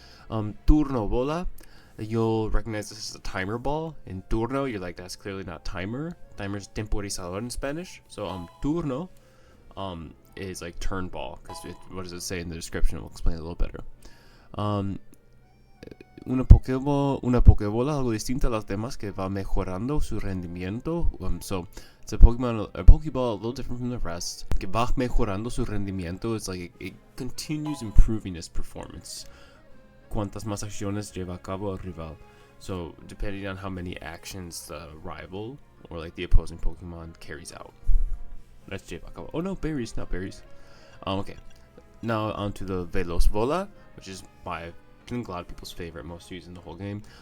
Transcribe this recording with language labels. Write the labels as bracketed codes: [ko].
[en] Turno bola. You'll recognize this as a timer ball. In turno, you're like, that's clearly not timer. Timer is temporizador in Spanish. So turno is like turn ball, because what does it say in the description? We'll explain it a little better. [es] Una Pokébola algo distinta a las demás que va mejorando su rendimiento. [en] So it's a Pokeball a little different from the rest. [es] Que va mejorando su rendimiento [en] is like it continues improving its performance. [es] Cuantas más acciones lleva a cabo el rival. [en] So depending on how many actions the rival or like the opposing Pokemon carries out. Let's [es] lleva a cabo. [en] Oh no, berries, not berries. Okay. Now onto the Veloz Bola, which is I think a lot of people's favorite, most used in the whole game.